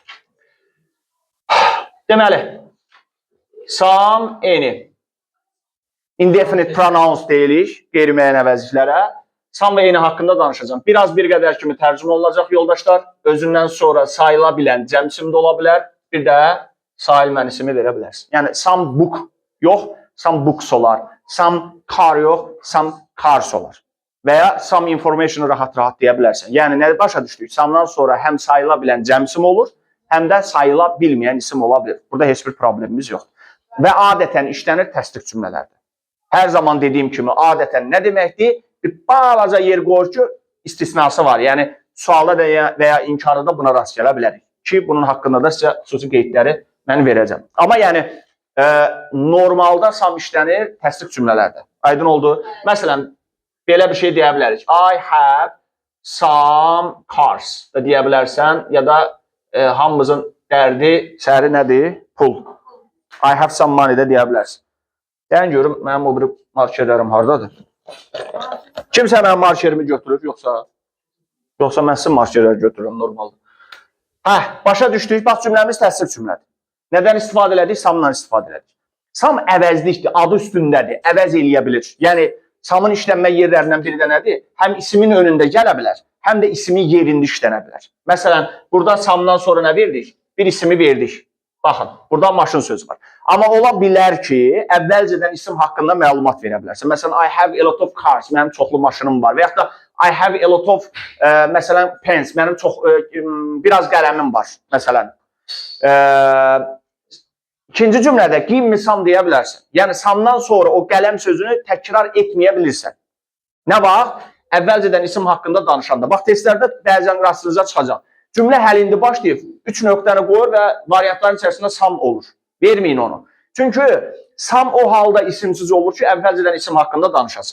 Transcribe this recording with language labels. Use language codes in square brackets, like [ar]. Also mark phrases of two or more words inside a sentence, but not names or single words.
[az] Deməli, sam, eyni. [en] Indefinite pronouns [az] deyilik qeyri-müəyyən əvəzliklərə. Sam və eyni haqqında danışacağım. Biraz bir qədər kimi tərcümə olacaq yoldaşlar. Özündən sonra sayıla bilən cəm ismi də ola bilər. Bir də sayılmayan ismi verə bilərsin. Yəni, [en] some book yox, some books olar. Some car yox, some cars olar. [az] Və ya [en] some information'ı [az] rahat-rahat deyə bilərsən. Yəni, nə başa düşdük? Some'dan sonra həm sayıla bilən cəm isim olur, həm də sayıla bilməyən isim ola bilir. Burada heç bir problemimiz yoxdur. Və adətən işlənir təsdiq cümlələrdə. Hər zaman dediyim kimi, adətən nə deməkdir? Bir balaca yer qoyur ki, istisnası var. Yəni, sualda və ya inkarda buna rast gələ bilərik. Ki, bunun haqqında da sizə xüsusi qeydləri mən verəcəm. Amma yəni, normalda sam işlənir təsdiq cümlələrdə. Aydın oldu. Məsələn, belə bir şey deyə bilərik. [en] I have some cars [az] da deyə bilərsən. Ya da hamımızın dərdi, səri nədir? Pul. [en] I have some money [az] da deyə bilərsən. Deyən görüm, mənim o bir markerlərim haradadır? Kimsə mənim markerimi götürür, yoxsa mən sizin markerləri götürürüm normalda. Başa düşdük, bax cümləmiz təsdiq cümlədir. Nədən istifadə elədik? Samdan istifadə elədik. Sam əvəzlikdir, adı üstündədir, əvəz eləyə bilir. Yəni, samın işlənmə yerlərindən biri də nədir? Həm ismin önündə gələ bilər, həm də ismin yerində işlənə bilər. Məsələn, burada samdan sonra nə verdik? Bir ismi verdik. Baxın, burada maşın sözü var. Amma ola bilər ki, əvvəlcədən isim haqqında məlumat verə bilərsən. Məsələn, [en] I have a lot of cars, [az] mənim çoxlu maşınım var. Və yaxud da [en] I have a lot of, [az] məsələn, pens, mənim biraz qələmim var, məsələn. İkinci cümlədə [en] give me some [az] deyə bilərsən. Yəni, samdan sonra o qələm sözünü təkrar etməyə bilirsən. Nə vaxt? Əvvəlcədən isim haqqında danışanda. Bax, testlərdə bəzən rastınıza çıxacaq. Cümlə həlində başlayıb, 3 nöqtəni qoyur və variantların içərisində sam olur. Verməyin onu. Çünki sam o halda isimsiz olur ki, əvvəlcədən isim haqqında danışasın.